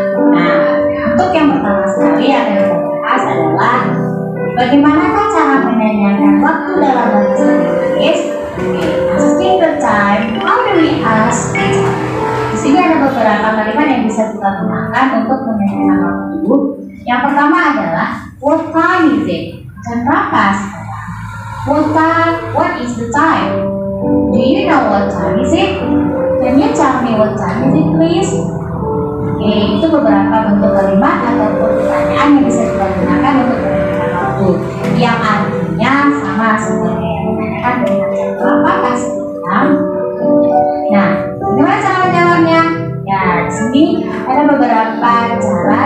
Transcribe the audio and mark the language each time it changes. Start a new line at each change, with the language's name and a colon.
Indonesian: Nah, untuk yang pertama sekali yang akan kita bahas adalah bagaimanakah cara menanyakan waktu dalam bahasa Inggris?
English: Asking the time. How do we ask the time?
Indonesian: Di sini ada beberapa kalimat yang bisa kita gunakan untuk menanyakan waktu. Yang pertama adalah
English: what time is it?
Indonesian: Jam berapa sekarang?
English: What is the time? Do you know what time is it? Can you tell me what time is it, please?
Indonesian: Oke, itu beberapa bentuk kalimat ataupun pertanyaan yang bisa kita gunakan untuk menanyakan waktu, yang artinya sama seperti yang menanyakan dengan jam berapa sekarang. Nah, bagaimana cara menjawabnya? Ya, di sini ada beberapa cara.